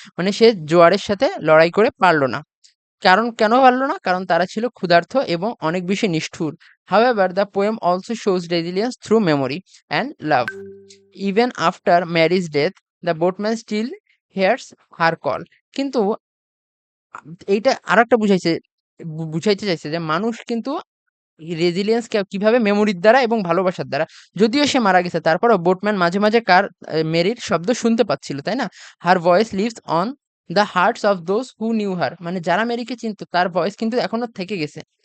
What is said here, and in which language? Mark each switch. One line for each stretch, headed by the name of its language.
Bangla: মানে সে জোয়ারের সাথে লড়াই করে পারল না। কেন পারল না? কারণ তারা ছিল ক্ষুধার্ত এবং অনেক বেশি নিষ্ঠুর।
English: However, the poem also shows resilience through memory and love. Even after Mary's death, the boatman still hears her call.
Bangla: কিন্তু এইটা আরেকটা বুঝাইতে চাইছে যে মানুষ কিন্তু রেজিলিয়েন্স কিভাবে মেমোরির দ্বারা এবং ভালোবাসার দ্বারা। যদিও সে মারা গেছে, তারপরেও বোটম্যান মাঝে মাঝে মেরির শব্দ শুনতে পাচ্ছিল, তাই না?
English: her voice lives on the hearts of those who knew her,
Bangla: মানে যারা মেরিকে চিনতো তার ভয়েস কিন্তু এখনো থেকে গেছে।